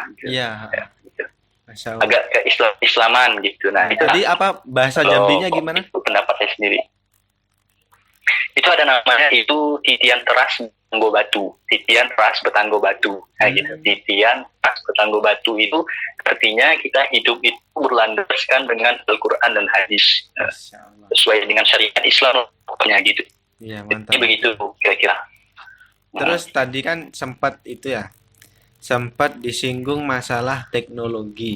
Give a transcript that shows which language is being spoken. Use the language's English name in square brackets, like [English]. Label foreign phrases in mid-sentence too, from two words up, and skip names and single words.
[Indonesian] Iya. Ya, gitu. Agak keislaman gitu. Nah, itu tadi bahasa Jambinya gimana? Itu pendapat saya sendiri. itu ada namanya itu [Jambi Malay] titian teras Betanggo Batu. Titian teras Betanggo Batu. [Indonesian] Nah, gitu. [Jambi Malay] Titian teras Betanggo Batu [Indonesian] itu artinya kita hidup itu berlandaskan dengan Al-Quran dan hadis. [Arabic] Masya Allah. [Indonesian] Sesuai dengan syariat Islam pokoknya gitu. Iya, Jadi mantap. begitu kira-kira. Terus tadi kan sempat itu ya, sempat disinggung masalah teknologi.